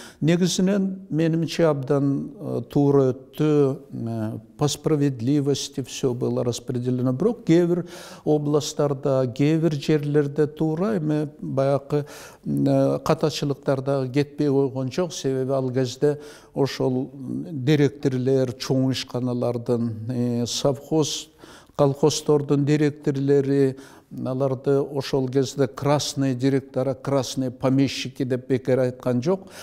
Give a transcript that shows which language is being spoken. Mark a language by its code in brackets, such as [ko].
[ky] Негизинен менимче абдан туура өттү. [ru] По справедливости все было распределено. [ky] Бирок кээ бир областтарда, кээ бир жерлерде туура эми баягы катачылыктар дагы кетпей койгон жок. Себеби ал кезде ошол директорлор, чоң ишканалардын, совхоз, колхоздордун директорлори, аларды ошол кезде [ru] красный директора, красный помещики [ky] деп бекер айткан жок.